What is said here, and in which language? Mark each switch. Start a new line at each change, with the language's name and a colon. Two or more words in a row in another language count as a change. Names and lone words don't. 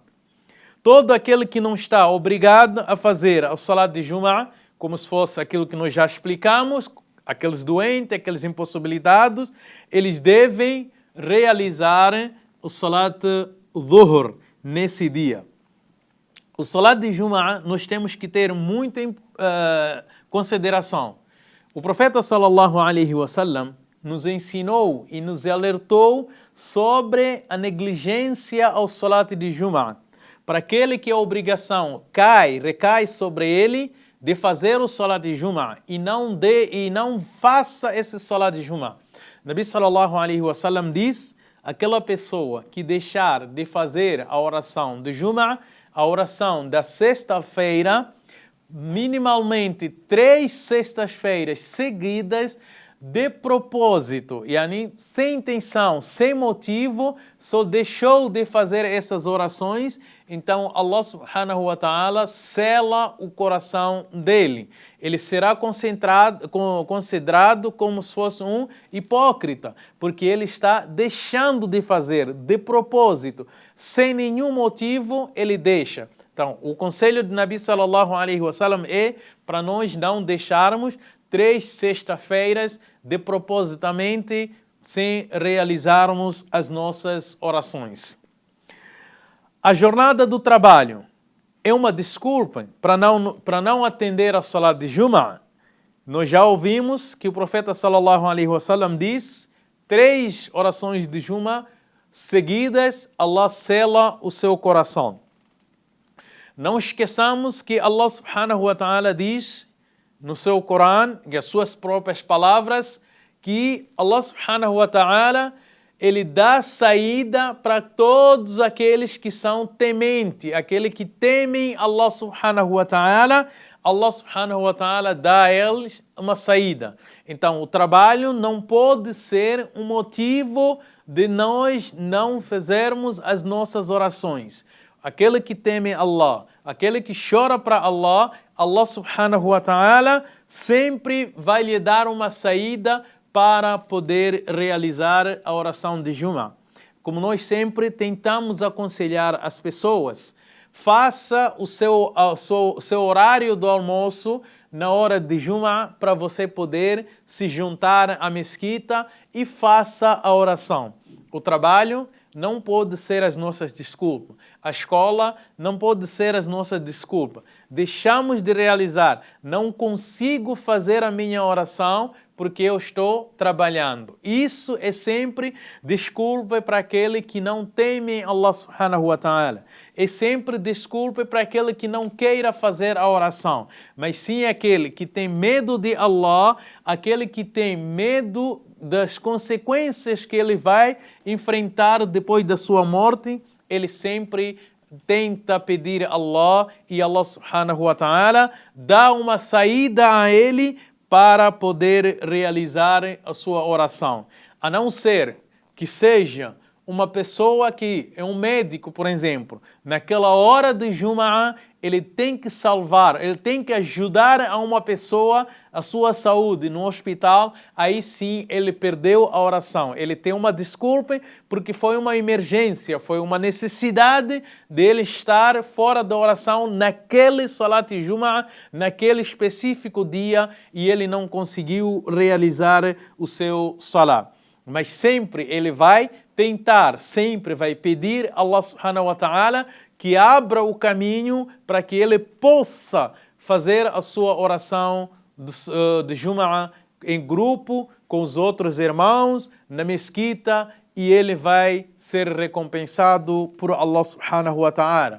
Portuguese: Todo aquele que não está obrigado a fazer o Salat de Jum'ah, como se fosse aquilo que nós já explicamos, aqueles doentes, aqueles impossibilitados, eles devem realizar o
Arabic: صلاة الظهر
Portuguese: nesse dia. O Salat de Jum'ah nós temos que ter muita consideração. O profeta
Arabic: صلى الله عليه وسلم
Portuguese: nos ensinou e nos alertou sobre a negligência ao Salat de Jum'ah. Para aquele que a obrigação recai sobre ele de fazer o Salat de Jum'ah e não faça esse Salat de Jum'ah.
Arabic: نبي صلى الله عليه وسلم
Portuguese: diz: aquela pessoa que deixar de fazer a oração de Jum'ah, a oração da sexta-feira, minimamente 3 sextas-feiras seguidas, de propósito, sem intenção, sem motivo, só deixou de fazer essas orações, então Allah
Arabic: سبحانه وتعالى
Portuguese: sela o coração dele. Ele será considerado como se fosse um hipócrita, porque ele está deixando de fazer de propósito, sem nenhum motivo ele deixa. Então, o conselho de
Arabic: نبي صلى الله عليه وسلم
Portuguese: é para nós não deixarmos 3 sexta-feiras de propositamente sem realizarmos as nossas orações. A jornada do trabalho é uma desculpa para não atender a Salat de Jum'ah. Nós já ouvimos que o profeta
Arabic: صلى الله عليه وسلم
Portuguese: diz: 3 orações de Jum'ah seguidas, Allah sela o seu coração. Não esqueçamos que Allah
Arabic: سبحانه وتعالى
Portuguese: diz no seu Corão, e as suas próprias palavras, que Allah
Arabic: سبحانه وتعالى,
Portuguese: ele dá saída para todos aqueles que são tementes, aqueles que temem Allah
Arabic: سبحانه وتعالى,
Portuguese: Allah
Arabic: سبحانه وتعالى
Portuguese: dá a eles uma saída. Então, o trabalho não pode ser um motivo de nós não fazermos as nossas orações. Aquele que teme Allah, aquele que chora para Allah, Allah
Arabic: سبحانه وتعالى
Portuguese: sempre vai lhe dar uma saída para poder realizar a oração de Juma. Como nós sempre tentamos aconselhar as pessoas, faça o seu horário do almoço na hora de Juma para você poder se juntar à mesquita e faça a oração. O trabalho não pode ser as nossas desculpas. A escola não pode ser as nossas desculpas. Deixamos de realizar. Não consigo fazer a minha oração porque eu estou trabalhando. Isso é sempre desculpa para aquele que não teme Allah
Arabic: سبحانه وتعالى.
Portuguese: É sempre desculpa para aquele que não queira fazer a oração. Mas sim aquele que tem medo de Allah, aquele que tem medo das consequências que ele vai enfrentar depois da sua morte, ele sempre tenta pedir a Allah e Allah
Arabic: سبحانه وتعالى
Portuguese: dá uma saída a ele para poder realizar a sua oração. A não ser que seja uma pessoa que é um médico, por exemplo, naquela hora de Jumu'ah, ele tem que salvar, ele tem que ajudar a uma pessoa a sua saúde no hospital, aí sim ele perdeu a oração. Ele tem uma desculpa porque foi uma emergência, foi uma necessidade dele estar fora da oração naquele
Arabic: صلاة الجمعة,
Portuguese: naquele específico dia, e ele não conseguiu realizar o seu Salat. Mas sempre ele vai tentar, sempre vai pedir a Allah
Arabic: سبحانه وتعالى
Portuguese: que abra o caminho para que ele possa fazer a sua oração de Jumu'ah em grupo com os outros irmãos na mesquita e ele vai ser recompensado por Allah
Arabic: سبحانه وتعالى.